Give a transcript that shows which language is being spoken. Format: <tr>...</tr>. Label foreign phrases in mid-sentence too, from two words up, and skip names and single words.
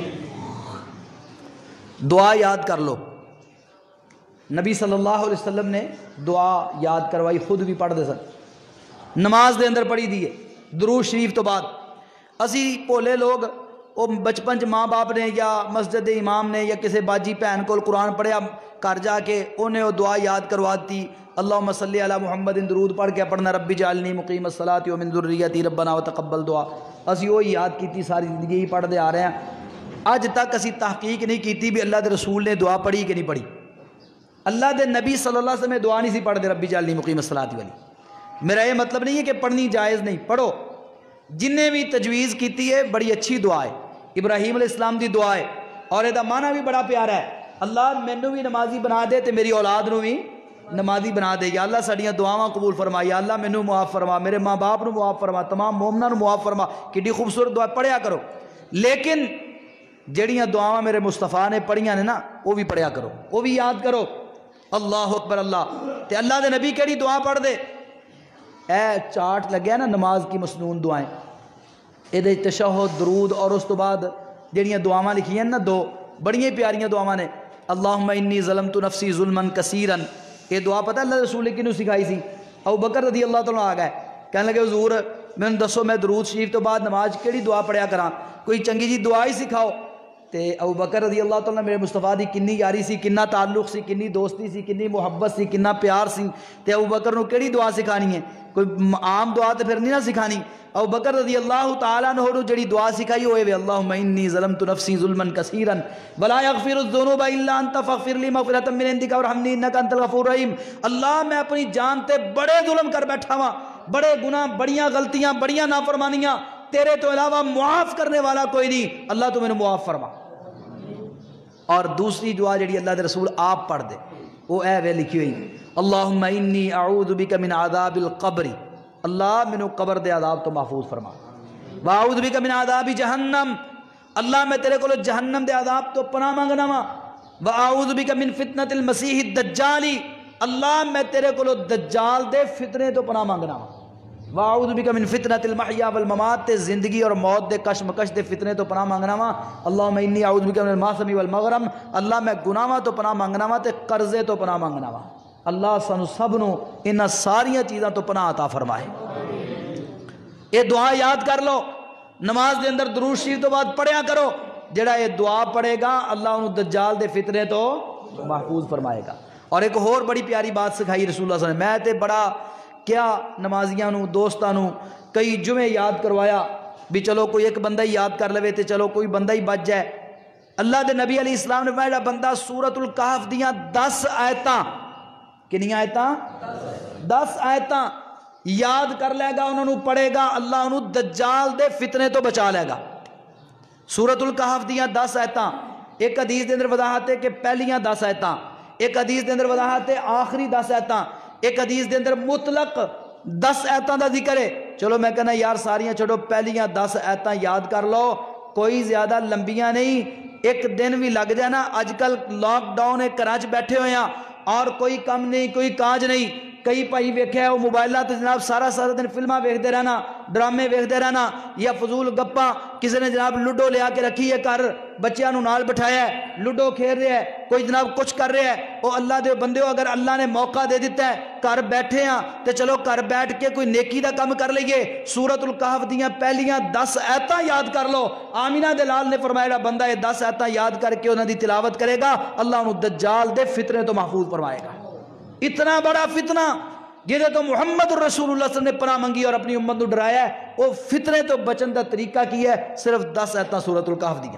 <pa>دعا یاد کر لو، نبی</pa> <ar>صلی اللہ علیہ وسلم</ar> <pa>نے دعا یاد کروائی، خود بھی پڑھ دے سن، نماز دے اندر پڑھی دیے درود شریف تو بعد۔ اسی بھولے لوگ وہ بچپن ماں باپ نے یا مسجد امام نے یا کسی باجی بھن کو قرآن پڑھیا گھر جا کے انہیں وہ دعا یاد کروا دی،</pa> <ar>اللہم صلی علی محمد،</ar> <pa>درود پڑھ کے پڑھنا</pa> <ar>ربی جعلنی مقیم الصلاۃ ومن ذریتی ربنا وتقبل دعا۔</ar> <pa>اسی وہ یاد کیتی، ساری زندگی ہی پڑھتے آ رہے ہیں، اج تک اسی تحقیق نہیں کیتی بھی اللہ دے رسول نے دعا پڑھی کہ نہیں پڑھی۔ اللہ دے نبی</pa> <ar>صلی اللہ علیہ وسلم</ar> <pa>نے دعا نہیں سی پڑھ دے</pa> <ar>ربی جعلنی مقیم الصلاۃ</ar> <pa>والی۔ میرا یہ مطلب نہیں ہے کہ پڑھنی جائز نہیں، پڑھو، جن نے بھی تجویز کیتی ہے بڑی اچھی دعا ہے، ابراہیم</pa> <ar>علیہ السلام</ar> <pa>دی دعا ہے، اور یہ معنی بھی بڑا پیارا ہے، اللہ مینوں بھی نمازی بنا دے تے میری اولاد نو بھی نمازی بنا دے، یا اللہ ساڈیاں دعاواں قبول فرما، یا اللہ مینوں معاف فرما، میرے ماں باپ نو معاف فرما، تمام مومناں نو معاف فرما۔ کڈی خوبصورت دعا پڑھیا کرو، لیکن جڑیاں دعاواں میرے مصطفیٰ نے پڑھیاں نے نا وہ بھی پڑھیا کرو، وہ بھی یاد کرو۔</pa> <ar>اللہ اکبر</ar> <pa>اللہ، تے اللہ دے نبی کیڑی دعا پڑھ دے، اے چارٹ لگیا نا نماز کی مسنون دعائیں، یہ تشہد درود اور اس تو بعد جڑیاں دعاواں لکھیاں نا دو بڑیاں پیاریاں دعاواں نے،</pa> <ar>اللہم انی ظلمت نفسی ظلما کثیرا،</ar> <pa>یہ دعا پتہ اللہ رسول نے کنوں سکھائی سی؟ ابو بکر</pa> <ar>رضی اللہ تعالیٰ</ar> <pa>آ گئے کہنے لگے حضور میں دسو میں درود شریف تو بعد نماز کیڑی دعا پڑھیا کراں، کوئی چنگی جی دعا ہی سکھاؤ۔ تے ابو بکر</pa> <ar>رضی اللہ تعالیٰ</ar> <pa>میرے مصطفیٰ دی کنی یاری سی، کنا تعلق سی، کنی دوستی سی، کنی محبت سی، کنا پیار سی، تے ابو بکر نو کیڑی دعا سکھانی ہے، کوئی عام دعا تے پھر نہیں نہ سکھانی۔ ابو بکر</pa> <ar>رضی اللہ تعالیٰ عنہ</ar> <pa>نو جڑی دعا سکھائی ہوئے وے</pa> <ar>اللہم انی ظلمت نفسی ظلما کثیرا ولا یغفر الذنوب الا انت فاغفر لی مغفرۃ من عندک وارحمنی انک انت الغفور الرحیم۔</ar> <pa>اللہ میں اپنی جان تے بڑے ظلم کر بیٹھا ہاں، بڑے گناہ، بڑیاں غلطیاں، بڑیاں نافرمانیاں، تیرے تو علاوہ معاف کرنے والا کوئی نہیں، اللہ تو میں نے معاف فرما۔ اور دوسری دعا جڑی اللہ دے رسول آپ پڑھ دے وہ اے وے لکھی ہوئی،</pa> <ar>اللہم انی اعوذ بک من عذاب القبر،</ar> <pa>اللہ مینو قبر دے عذاب تو محفوظ فرما،</pa> <ar>واعوذ بک من عذاب جہنم،</ar> <pa>اللہ میں تیرے کو جہنم دے عذاب تو پناہ مانگنا وا،</pa> <ar>واعوذ بک من فتنۃ المسیح الدجال،</ar> <pa>اللہ میں تیرے کو دجال دے فتنے تو پناہ مانگنا وا،</pa> <ar>واعوذ بک من فتنۃ المحیا والممات،</ar> <pa>تے زندگی اور موت دے کشمکش دے فتنے تو پناہ مانگنا وا،</pa> <ar>اللہم انی اعوذ بک من الماثم والمغرم،</ar> <pa>اللہ میں گناہاں تو پناہ مانگنا وا تے قرضے تو پناہ مانگنا وا۔ اللہ سانو سب نو انہاں ساریاں چیزاں تو پناہ عطا فرمائے۔ یہ دعا یاد کر لو، نماز دے اندر درود شریف تو بعد پڑھیا کرو، جڑا یہ دعا پڑھے گا اللہ انہوں دجال دے فتنے تو محفوظ فرمائے گا۔ اور ایک اور بڑی پیاری بات سکھائی رسول اللہ</pa> <ar>صلی اللہ علیہ وسلم،</ar> <pa>میں تے بڑا کیا نمازیاں نو دوستاں نو کئی جمعے یاد کروایا بھی چلو کوئی ایک بندہ ہی یاد کر لوے تے چلو کوئی بندہ ہی بچ جائے۔ اللہ دے نبی</pa> <ar>علیہ السلام</ar> <pa>نے فرمایا بندہ سورۃ الکہف دیاں 10 آیتاں، کنیاں آیتاں؟ 10 آیتاں یاد کر لے گا، انہوں پڑھے گا، اللہ انہوں دجال دے فتنے تو بچا لے گا۔ سورۃ الکہف دیاں 10 آیتاں، ایک حدیث دے اندر وضاحت ہے کہ پہلیاں 10 آیتاں، ایک حدیث دے اندر وضاحت ہے آخری 10 آیتاں، ایک حدیث دے اندر مطلق 10 آیتاں دا ذکر ہے۔ چلو میں کہنا یار ساریاں چھوڑو، پہلیاں 10 آیتاں یاد کر لو، کوئی زیادہ لمبیاں نہیں، ایک دن بھی لگ جائے نا۔ اج کل لاک ڈاؤن ہے، گھراں وچ بیٹھے ہوئے ہیں اور کوئی کم نہیں، کوئی کاج نہیں، کئی بھائی ویکھے وہ موبائلات تے جناب سارا دن فلماں ویکھدے رہنا، ڈرامے ویکھدے رہنا، یا فضول گپاں، کسی نے جناب لوڈو لیا کے رکھی ہے گھر، بچیاں نو نال بٹھایا ہے، لوڈو کھیل رہا ہے، کوئی جناب کچھ کر رہا ہے۔ وہ اللہ دے بندیو، اگر اللہ نے موقع دے دیتا ہے گھر بیٹھے ہیں تے چلو گھر بیٹھ کے کوئی نیکی دا کام کر لئیے، سورۃ الکہف دیاں پہلیاں 10 آیتاں یاد کر لو۔ آمینہ دلال نے فرمایا بندہ یہ 10 آیتاں یاد کر کے انہاں دی تلاوت کرے گا، اللہ انہوں دجال دے فتنے تو محفوظ فرمائے گا۔ اتنا بڑا فتنہ جہدے تو محمد الرسول اللہ</pa> <ar>صلی اللہ علیہ وسلم</ar> <pa>نے پناہ منگی اور اپنی امت کو ڈرایا ہے، وہ فتنے تو بچن دا طریقہ کی ہے، صرف 10 آیتاں سورۃ الکہف دیاں۔</pa>